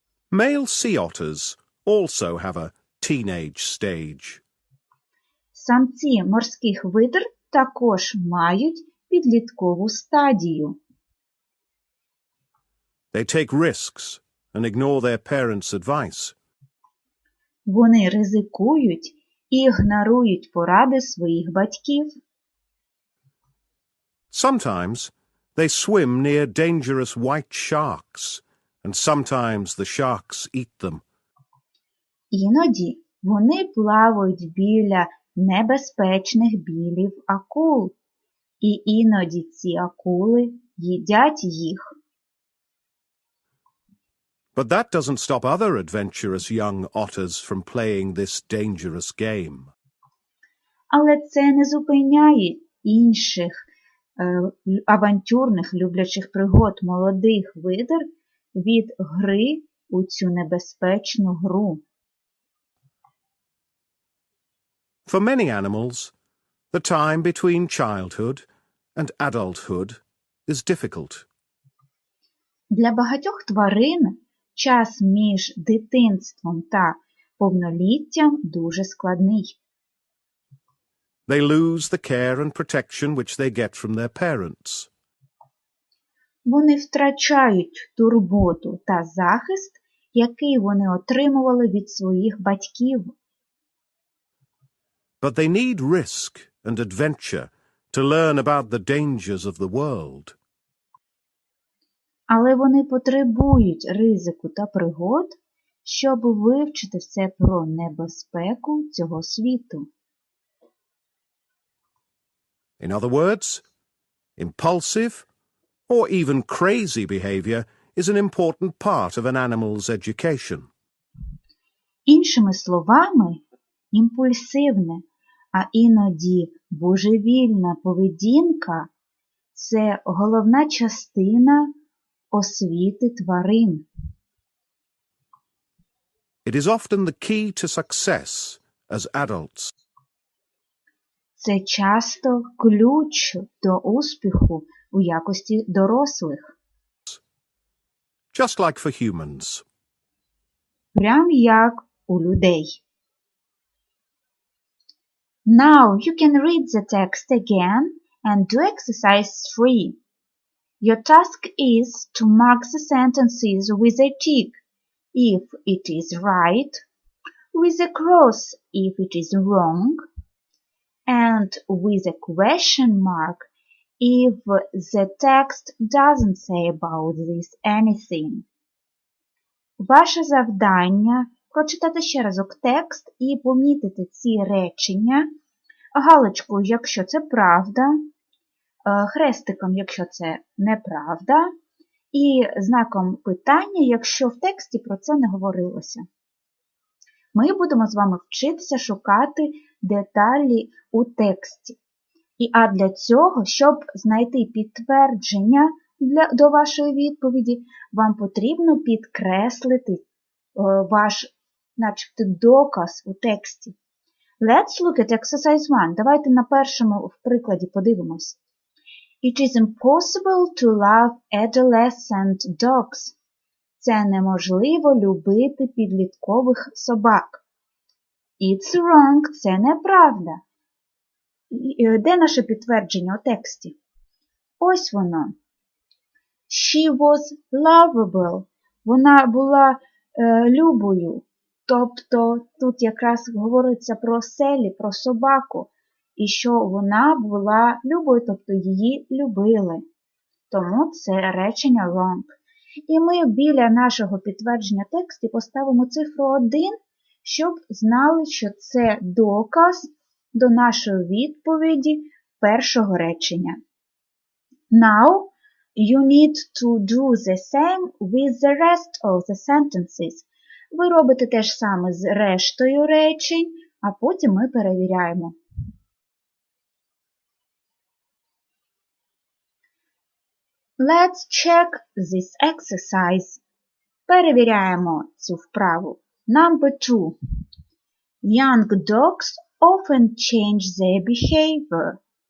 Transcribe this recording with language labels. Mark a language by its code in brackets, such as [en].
[en] Male sea otters also have a teenage stage. [uk] Самці морських видр також мають підліткову стадію. [en] They take risks and ignore their parents' advice. [uk] Вони ризикують і ігнорують поради своїх батьків. [en] Sometimes they swim near dangerous white sharks, and sometimes the sharks eat them. [uk] Іноді вони плавають біля небезпечних білів акул, і іноді ці акули їдять їх. [en] But that doesn't stop other adventurous young otters from playing this dangerous game. [uk] Але це не зупиняє інших авантюрних, люблячих пригод молодих видр від гри у цю небезпечну гру. [en] For many animals, the time between childhood and adulthood is difficult. [uk] Для багатьох тварин час між дитинством та повноліттям дуже складний. [en] They lose the care and protection which they get from their parents. [uk] Вони втрачають турботу та захист, який вони отримували від своїх батьків. [en] But they need risk and adventure to learn about the dangers of the world. [uk] Але вони потребують ризику та пригод, щоб вивчити все про небезпеку цього світу. [en] In other words, impulsive or even crazy behavior is an important part of an animal's education. [uk] Іншими словами, імпульсивне, а іноді божевільна поведінка – це головна частина освіти тварин. [en] It is often the key to success as adults. [uk] Це часто ключ до успіху у якості дорослих. [en] Just like for humans. [uk] Прям як у людей. [en] Now you can read the text again and do exercise 3. Your task is to mark the sentences with a tick if it is right, with a cross if it is wrong, and with a question mark if the text doesn't say about this anything. [uk] Ваше завдання – прочитати ще разок текст і помітити ці речення галочкою, якщо це правда, хрестиком, якщо це неправда, і знаком питання, якщо в тексті про це не говорилося. Ми будемо з вами вчитися шукати деталі у тексті. А для цього, щоб знайти підтвердження до вашої відповіді, вам потрібно підкреслити ваш, начебто, доказ у тексті. [en] Let's look at exercise 1. [uk] Давайте на першому в прикладі подивимось. [en] It is impossible to love adolescent dogs. [uk] Це неможливо любити підліткових собак. [en] It's wrong. [uk] Це неправда. Де наше підтвердження у тексті? Ось воно. [en] She was lovable. [uk] Вона була любою. Тобто тут якраз говориться про Селі, про собаку, і що вона була любою, тобто її любили. Тому це речення wrong. І ми біля нашого підтвердження тексту поставимо цифру 1, щоб знали, що це доказ до нашої відповіді першого речення. [en] Now, you need to do the same with the rest of the sentences. [uk] Ви робите те ж саме з рештою речень, а потім ми перевіряємо. [en] Let's check this exercise. [uk] Перевіряємо цю вправу. [en] Number 2. Young dogs often change their behavior.